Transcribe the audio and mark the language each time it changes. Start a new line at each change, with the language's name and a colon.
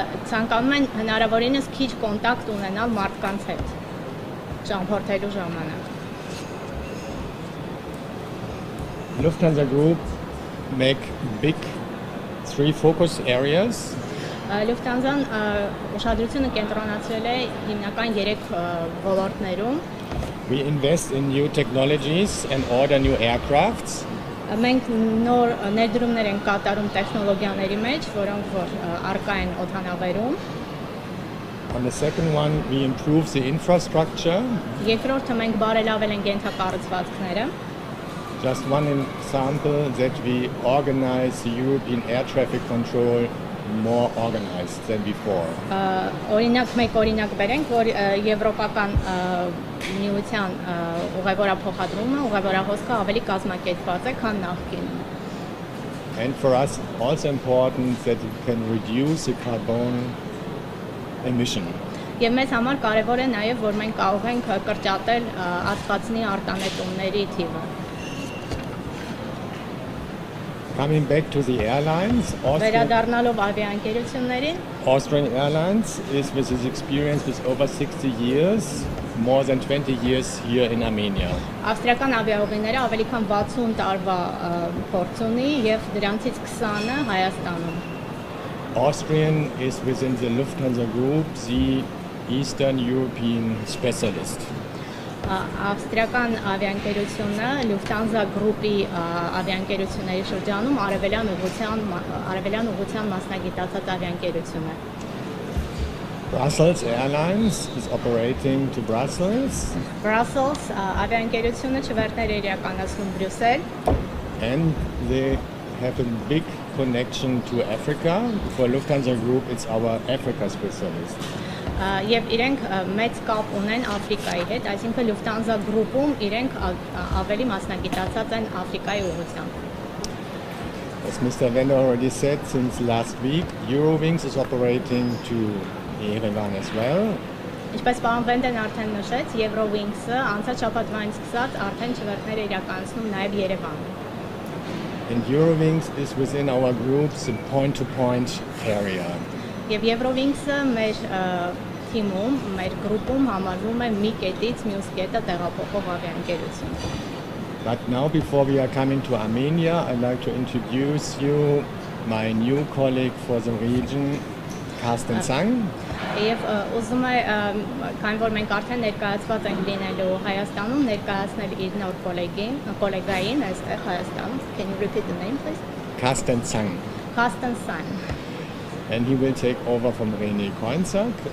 Armenian: ցանկանում են հնարավորինս քիչ կոնտակտ ունենալ մարդկանց հետ ճամփորդելու ժամանակ։
English: Lufthansa Group make big 3 focus areas.
Armenian: Lufthansa-ն ուշադրությունը կենտրոնացրել է հիմնական 3 ոլորտներում։
English: We invest in new technologies and order new aircrafts.
Armenian: Մենք նոր ներդրումներ ենք կատարում տեխնոլոգիաների մեջ, որոնք որ առկա են օդանավերում։
English: On the second one, we improve the infrastructure.
Armenian: Երկրորդը մենք բարելավել ենք ենթակառուցվածքները։
English: Just one example that we organize the European air traffic control more organized than before.
Armenian: Օրինակ մեկ օրինակ բերենք, որ եվրոպական միության ուղևորափոխադրումը, ուղևորահոսքը ավելի կազմակերպված է, քան նախկին։
English: And for us also important that we can reduce the carbon emission.
Armenian: Եվ մեզ համար կարևոր է նաև, որ մենք կարող ենք կրճատել ածխածնի արտանետումների թիվը։
English: Coming back to the airlines,
Armenian: Վերադառնալով ավիաընկերություններին,
English: Austrian Airlines is with its experience with over 60 years, more than 20 years here in Armenia.
Armenian: ավստրիական ավիաուղիները ավելի քան 60 տարվա փորձ ունի եւ դրանցից 20-ը Հայաստանում։
English: Austrian is within the Lufthansa Group the Eastern European specialist.
Armenian: Ավստրիական ավիաընկերությունը Lufthansa Group-ի ավիաընկերությունների շրջանում արևելյան ուղղության մասնագիտացած ավիաընկերություն է։
English: Brussels Airlines is operating to Brussels.
Armenian: Brussels ավիաընկերությունը չվերթներ է իրականացնում Բրյուսել։
English: And they have a big connection to Africa. For Lufthansa Group, it's our Africa specialist.
Armenian: Եվ իրենք մեծ կապ ունեն Աֆրիկայի հետ, այսինքն Lufthansa Group-ում իրենք ավելի մասնագիտացած են Աֆրիկայի ուղղությամբ։
English: As Mr. Wender already said, since last week, Eurowings is operating to Yerevan as well.
Armenian: Ինչպես պարոն Վենդեն արդեն նշեց, Eurowings-ը անցած շաբաթվանից սկսած արդեն չվերթներ է իրականացնում նաև Երևան։
English: And Eurowings is within our group's point-to-point carrier.
Armenian: Եվ Eurowings-ը մեր թիմում, մեր գրուպում համարվում է մի կետից մյուս կետը տեղափոխող ավիաընկերություն։
English: But now, before we are coming to Armenia, I'd like to introduce you my new colleague for the region, Carsten Zang.
Armenian: Եվ ուզում է, քանի որ մենք արդեն ներկայացված ենք լինելու Հայաստանում, ներկայացնել իր նոր կոլեգային այստեղ Հայաստանում.
English: Can you repeat the name, please? Carsten Zang. Carsten Zang. And he will take over from René Koinzak.